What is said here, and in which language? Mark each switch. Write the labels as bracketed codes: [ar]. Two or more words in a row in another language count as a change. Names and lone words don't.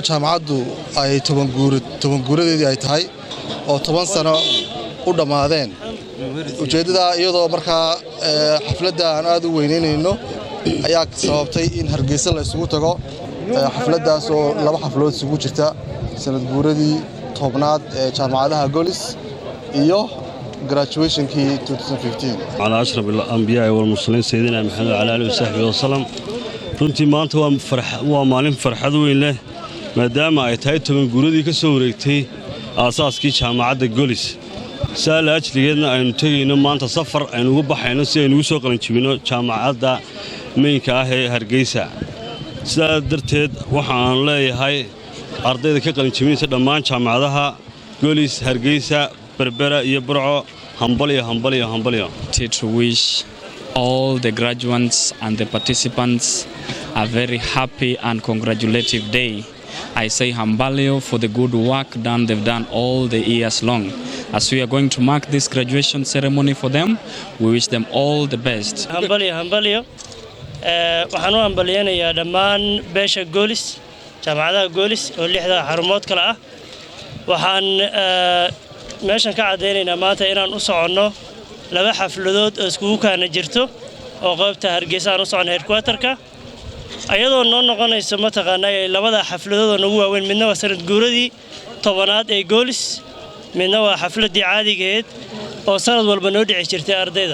[so] jaamacaddu ay toban guuradeedii ay tahay oo 10 sano u dhamaadeen ujeedada iyadoo markaa xafladda aan aad u weyneynayno ayaa sababtay in Hargeysa la isugu tago xafladdaas oo laba xafladood isugu jirta sanad guuradii tobnaad ee jaamacadaha Golis iyo graduation-kii 2015 [ar] على أشرف الأنبياء والمرسلين سيدنا محمد وعلى آله وصحبه وسلم [so] runtii maanta waa maalin farxad weyn leh maadaama ay tahay toban guuradii ka soo wareegtay aasaaskii jaamacadda Golis saal ajligeedna aynu tagayno maanta safar aynu ugu baxayno si aynu ugu soo qalin jabino jaamacadda meynka ah ee Hargeysa sidaa darteed waxaan leeyahay ardayda ka qalin jabinaysa dhammaan jaamacadaha Golis Hargeysa Berbera iyo Burco hambalyo [en] to wish all the graduates and the participants a very happy and congratulative day. I say hambalyo for the good work they've done all the years long. As we are going to mark this graduation ceremony for them, we wish them all the best. Hambalyo. [so] Waxaan u hambalyanayaa dhammaan beesha Golis, jaamacadaha Golis oo 6 xarumood kala ah. Waxaan meeshan ka cadeynaynaa maanta inaan u soconno laba xafladood oo isku kaana jirto oo qaybta Hargeysa aan u socono headquarter-ka ayadoo noo noqonayso mataqaanaa labada xafladood oo nagu waaweyn midna waa sanad guuradii tobanaad ee Golis midna waa xafladii caadigeed oo sanad walba noo dhici jirtay ardayda